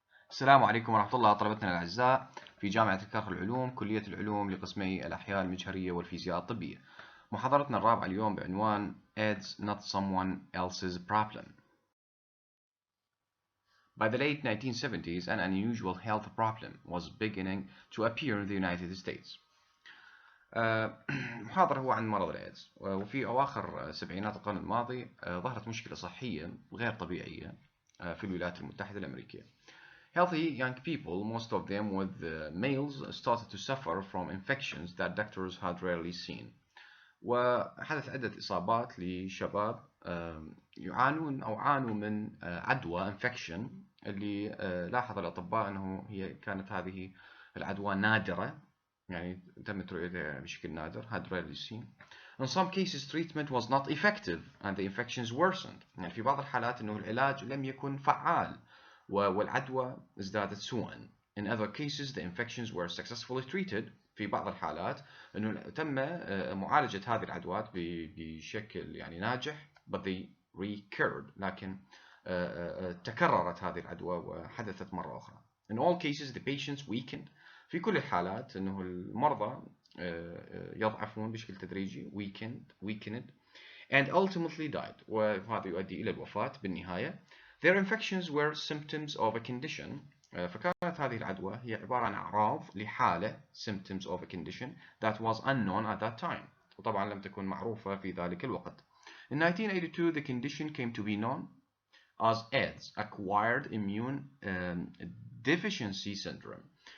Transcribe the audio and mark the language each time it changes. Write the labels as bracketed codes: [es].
[ar] السلام عليكم ورحمة الله طلبتنا الأعزاء في جامعة الكرخ العلوم كلية العلوم لقسمي الأحياء المجهرية والفيزياء الطبية. محاضرتنا الرابعة اليوم بعنوان [en] AIDS not someone else's problem. By the late 1970s, an unusual health problem was beginning to appear in the United States. [ar] محاضرة هو عن مرض الإيدز، وفي أواخر سبعينات القرن الماضي ظهرت مشكلة صحية غير طبيعية في الولايات المتحدة الأمريكية. [en] Healthy young people, most of them with males, started to suffer from infections that doctors had rarely seen. [ar] وحدث عدة إصابات لشباب يعانون أو عانوا من عدوى infection اللي لاحظ الأطباء أنه هي كانت هذه العدوى نادرة، يعني تمت رؤيتها بشكل نادر [en] had rarely seen. In some cases treatment was not effective and the infections worsened. [ar] يعني في بعض الحالات أنه العلاج لم يكن فعال والعدوى ازدادت سوءا. [en] In other cases the infections were successfully treated. [ar] في بعض الحالات انه تم معالجة هذه العدوات بشكل يعني ناجح [en] but they recurred، [ar] لكن تكررت هذه العدوى وحدثت مرة أخرى. [en] In all cases the patients weakened. [ar] في كل الحالات انه المرضى يضعفون بشكل تدريجي weakened [en] and ultimately died، [ar] وهذا يؤدي إلى الوفاة بالنهاية. [en] Their infections were symptoms of a condition. [ar] فكانت هذه العدوى هي عبارة عن أعراض لحالة [en] symptoms of a condition that was unknown at that time، [ar] وطبعا لم تكن معروفة في ذلك الوقت. [en] In 1982 the condition came to be known as AIDS, acquired immune deficiency syndrome.